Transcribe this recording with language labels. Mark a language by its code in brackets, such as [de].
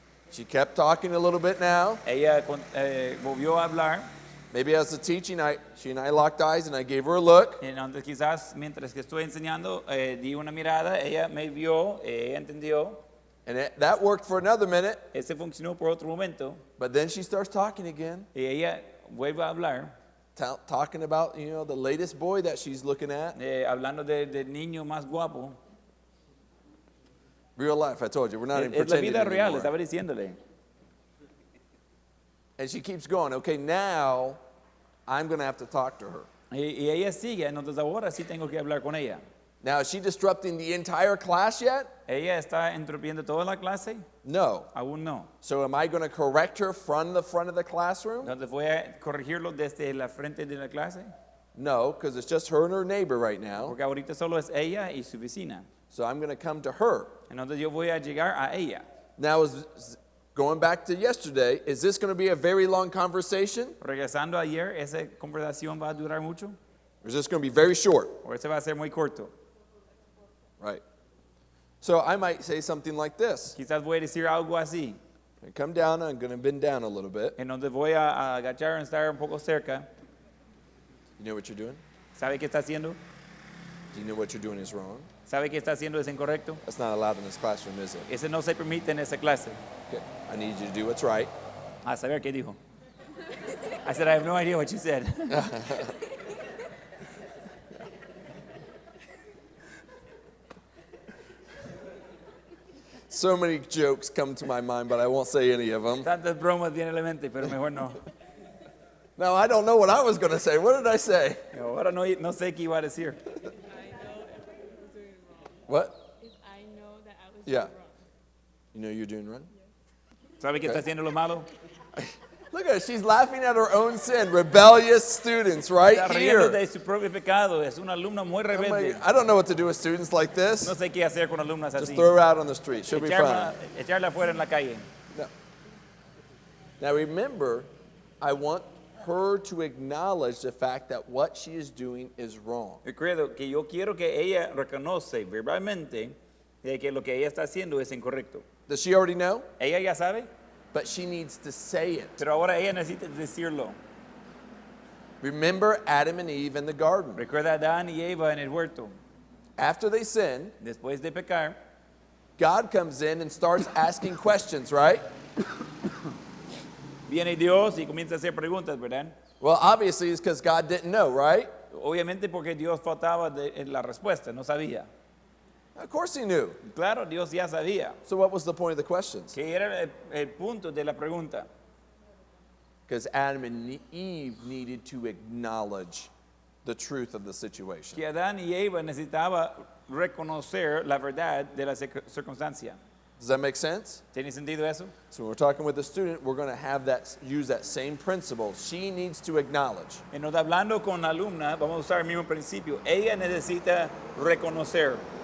[en] She kept talking a little bit now. [es] Ella volvió a hablar. [en] Maybe as the teaching, she and I locked eyes and I gave her a look. [es] Entonces quizás mientras que estoy enseñando, di una mirada. Ella me vio, ella entendió. [en] And that worked for another minute. [es] Ese funcionó por otro momento. [en] But then she starts talking again. [es] Y ella vuelve a hablar. [en] Talking about, the latest boy that she's looking at. [es] Hablando del niño más guapo. [en] Real life, I told you. We're not even [es] Es la [en] pretending [es] vida real, [en] anymore. [es] estaba diciéndole. [en] And she keeps going, okay, now I'm going to have to talk to her. [es] Y ella sigue, entonces ahora sí tengo que hablar con ella. [en] Now, is she disrupting the entire class yet? [es] ¿Ella está interrumpiendo toda la clase? [en] No. [es] Aún no. [en] So am I going to correct her from the front of the classroom? [es] Entonces voy a corregirlo desde la frente de la clase. [en] No, because it's just her and her neighbor right now. [es] Porque ahorita solo es ella y su vecina. [en] So I'm going to come to her. [es] Entonces yo voy a llegar a ella. [en] Now, going back to yesterday, is this going to be a very long conversation? [es] Regresando ayer, ¿esa conversación va a durar mucho? [en] Or is this going to be very short? [es] ¿O ese va a ser muy corto? [en] Right. So I might say something like this. [es] Quizás voy a decir algo así. [en] I come down, I'm going to bend down a little bit. [es] Entonces voy a agachar y estar un poco cerca. [en] You know what you're doing? [es] ¿Sabe qué está haciendo? [en] Do you know what you're doing is wrong? [es] ¿Sabe qué está haciendo es incorrecto? [en] That's not allowed in this classroom, is it? [es] Ese no se permite en esa clase. [en] Okay. I need you to do what's right. [es] A saber qué dijo. [en] I said, I have no idea what you said. So many jokes come to my mind, but I won't say any of them. [es] Tantas bromas vienen a la mente, pero mejor no. [en] Now, I don't know what I was going to say. What did I say? [es] Ahora no sé qué iba a decir. [en] I know if I was doing wrong. What? If I know that I was Yeah. doing wrong. You know you're doing right? [es] ¿Sabe qué está haciendo lo malo? [en] Look at her. She's laughing at her own sin. Rebellious students right [es] Está riendo [en] here. [es] de su propio pecado. Es una alumna muy [en] I'm [es] rebelde. [en] like, I don't know what to do with students like [es] No [en] this. [es] sé qué hacer con alumnas [en] Just [es] así. [en] throw her out on the street. She'll be fine. [es] Echarla afuera en la calle. [en] No. Now remember, I want her to acknowledge the fact that what she is doing is wrong. [es] Recuerdo que yo quiero que ella reconoce verbalmente de que lo que ella está haciendo es incorrecto. [en] Does she already know? [es] Ella ya sabe, [en] But she needs to say it. [es] pero ahora ella necesita decirlo. [en] Remember Adam and Eve in the garden. [es] Recuerda a Adán y Eva en el huerto. [en] After they sin, [es] Después de pecar, [en] God comes in and starts asking questions, right? [es] viene Dios y comienza a hacer preguntas, ¿verdad? [en] Well, obviously it's because God didn't know, right? [es] Obviamente porque Dios faltaba en la respuesta, no sabía. [en] Of course he knew. [es] Claro, Dios ya sabía. [en] So what was the point of the questions? [es] Que era el punto de la pregunta. [en] Because Adam and Eve needed to acknowledge the truth of the situation. [es] Que Adán y Eva necesitaba reconocer la verdad de la circunstancia. [en] Does that make sense? [es] ¿Tiene sentido eso? [en] So when we're talking with the student, we're going to have that use that same principle. She needs to acknowledge. [es] En nos hablando con la alumna, vamos a usar el mismo principio. Ella necesita reconocer.